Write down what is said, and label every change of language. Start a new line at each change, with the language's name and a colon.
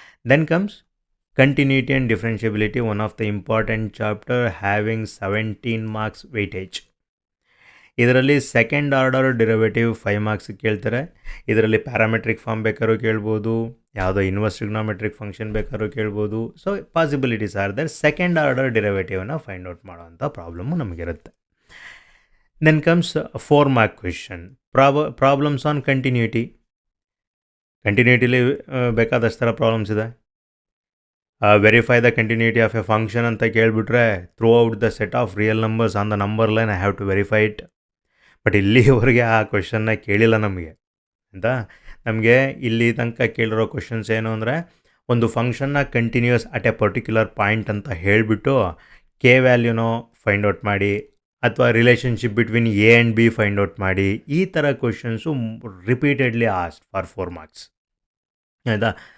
English: Then comes continuity and differentiability, one of the important chapter having 17 marks weightage.
Kannada: ಇದರಲ್ಲಿ second order derivative 5 marks ಕೇಳ್ತಾರೆ. ಇದರಲ್ಲಿ parametric form ಬೇಕಾದ್ರೂ ಕೇಳ್ಬೋದು, ಯಾವುದೋ inverse trigonometric function ಬೇಕಾದ್ರೂ ಕೇಳ್ಬೋದು.
English: So possibilities are there.
Kannada: Second order ಡಿರವೇಟಿವ್ನ find out ಮಾಡೋವಂಥ problem ನಮಗಿರುತ್ತೆ.
English: Then comes 4 mark question, problems on continuity.
Kannada: ಕಂಟಿನ್ಯೂಟಿಲಿ ಬೇಕಾದಷ್ಟು ಥರ ಪ್ರಾಬ್ಲಮ್ಸ್ ಇದೆ.
English: verify the continuity of a function
Kannada: ಅಂತ ಕೇಳಿಬಿಟ್ರೆ
English: Throughout the set of real numbers on the number line I have to verify it.
Kannada: But ಇಲ್ಲಿವರೆಗೆ ಆ ಕ್ವೆಶನ್ನ ಕೇಳಿಲ್ಲ ನಮಗೆ ಅಂತ. ನಮಗೆ ಇಲ್ಲಿ ತನಕ ಕೇಳಿರೋ ಕ್ವೆಶನ್ಸ್ ಏನು ಅಂದರೆ, ಒಂದು ಫಂಕ್ಷನ್ನ continuous at A particular point ಅಂತ ಹೇಳಿಬಿಟ್ಟು K ವ್ಯಾಲ್ಯೂನೋ ಫೈಂಡ್ ಔಟ್ ಮಾಡಿ, ಅಥವಾ relationship between A and B find out ಮಾಡಿ, ಈ ಥರ questions
English: Repeatedly asked for 4 marks.
Kannada: ಆಯಿತಾ?